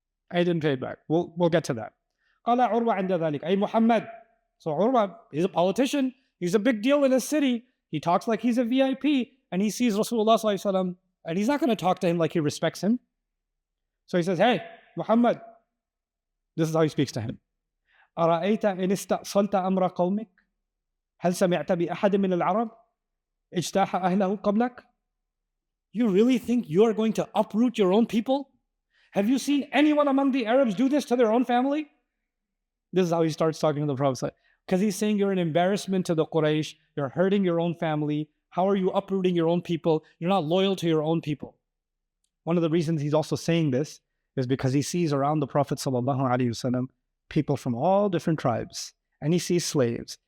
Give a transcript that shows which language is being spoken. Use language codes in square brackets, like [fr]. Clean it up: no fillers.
[en] I didn't pay it back. We'll get to that. [ar] قال عروة عند ذلك أي محمد. [en] So Urwa, he's a politician. He's a big deal in his city. He talks like he's a VIP, and he sees Rasulullah sallallahu alaihi wasallam, and he's not going to talk to him like he respects him. So he says, hey, Muhammad. This is how he speaks to him. [ar] أرأيت إن استأصلت أمر قومك هل سمعت بأحد من العرب اجتاح أهله قبلك? [en] You really think you are going to uproot your own people? Have you seen anyone among the Arabs do this to their own family? This is how he starts talking to the Prophet. Because he's saying you're an embarrassment to the Quraysh. You're hurting your own family. How are you uprooting your own people? You're not loyal to your own people. One of the reasons he's also saying this is because he sees around the Prophet ﷺ people from all different tribes. And he sees slaves.